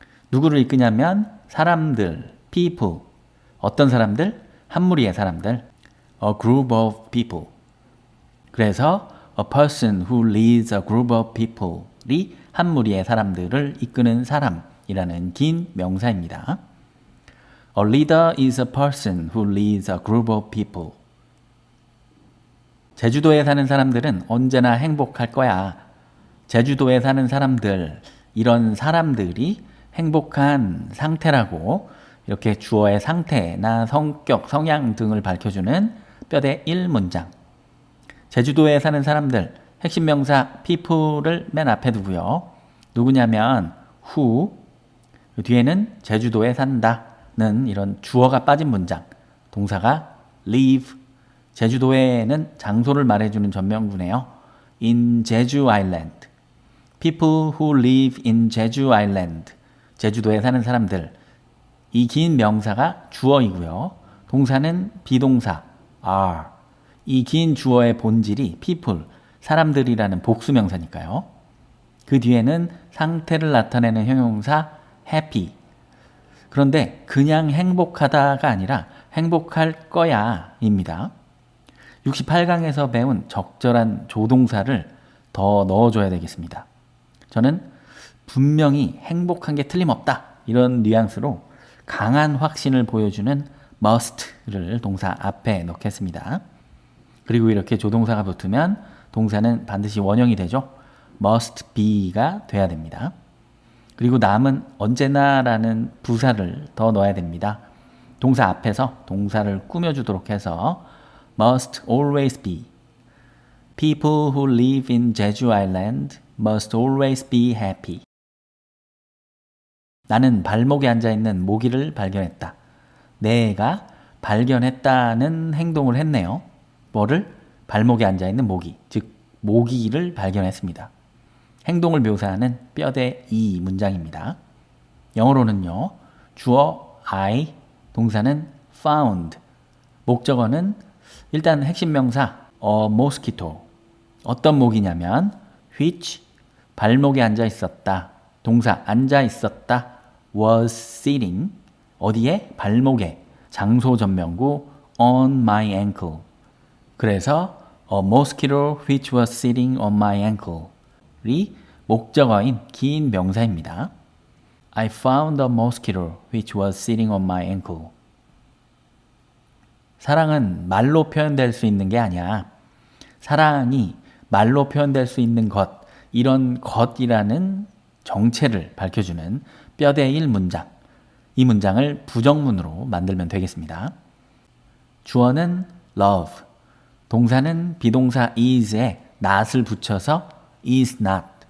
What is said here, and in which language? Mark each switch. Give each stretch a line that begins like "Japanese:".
Korean: 누구를 이끄냐면 사람들, people. 어떤 사람들? 한 무리의 사람들.
English: A group of people.
Korean: 그래서
English: a person who leads a group of people
Korean: 이 한 무리의 사람들을 이끄는 사람이라는 긴 명사입니다.
English: A leader is a person who leads a group of people.
Korean: 제주도에 사는 사람들은 언제나 행복할 거야. 제주도에 사는 사람들, 이런 사람들이 행복한 상태라고 이렇게 주어의 상태나 성격, 성향 등을 밝혀주는 뼈대 1문장. 제주도에 사는 사람들, 핵심 명사 people을 맨 앞에 두고요. 누구냐면 who, 뒤에는 제주도에 산다는 이런 주어가 빠진 문장. 동사가 live, 제주도에는 장소를 말해주는 전명구네요.
English: in 제주 아일랜드. people who live in 제주 아일랜드.
Korean: 제주도에 사는 사람들. 이 긴 명사가 주어이고요. 동사는 비동사 are. 이 긴 주어의 본질이 people, 사람들이라는 복수명사니까요. 그 뒤에는 상태를 나타내는 형용사 happy. 그런데 그냥 행복하다가 아니라 행복할 거야 입니다. 68강에서 배운 적절한 조동사를 더 넣어줘야 되겠습니다. 저는 분명히 행복한 게 틀림없다, 이런 뉘앙스로 강한 확신을 보여주는 must를 동사 앞에 넣겠습니다. 그리고 이렇게 조동사가 붙으면 동사는 반드시 원형이 되죠. must be가 돼야 됩니다. 그리고 남은 언제나라는 부사를 더 넣어야 됩니다. 동사 앞에서 동사를 꾸며주도록 해서
English: must always be. People who live in Jeju Island must always be happy.
Korean: 나는 발목에 앉아있는 모기를 발견했다. 내가 발견했다는 행동을 했네요. 뭐를? 발목에 앉아있는 모기, 즉 모기를 발견했습니다. 행동을 묘사하는 뼈대 이 문장입니다. 영어로는요. 주어 I, 동사는 found, 목적어는 일단 핵심 명사 a mosquito. 어떤 모기냐면 which, 발목에 앉아 있었다. 동사 앉아 있었다.
English: was sitting,
Korean: 어디에? 발목에. 장소 전명구
English: on my ankle.
Korean: 그래서
English: a mosquito which was sitting on my ankle
Korean: 이 목적어인 긴 명사입니다.
English: I found a mosquito which was sitting on my ankle.
Korean: 사랑은 말로 표현될 수 있는 게 아니야. 사랑이 말로 표현될 수 있는 것, 이런 것이라는 정체를 밝혀주는 뼈대 1 문장. 이 문장을 부정문으로 만들면 되겠습니다. 주어는 love, 동사는 비동사 is에 not을 붙여서 is not.